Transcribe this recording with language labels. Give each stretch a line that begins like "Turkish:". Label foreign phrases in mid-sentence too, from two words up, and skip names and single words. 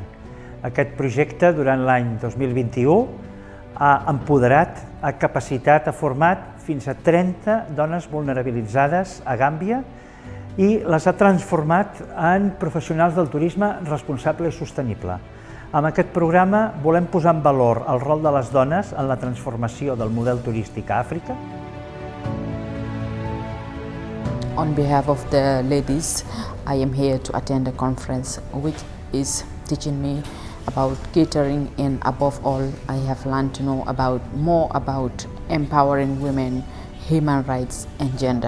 Catalan: Aquest projecte, durant l'any 2021, ha empoderat, ha capacitat, ha format fins a 30 dones vulnerabilitzades a Gàmbia i les ha transformat en professionals del turisme responsable i sostenible. Amb aquest programa volem posar en valor el rol de les dones en la transformació del model turístic a Àfrica.
English: On behalf of the ladies, I am here to attend a conference which is teaching me about catering, and above all, I have learned to know more about empowering women, human rights and gender.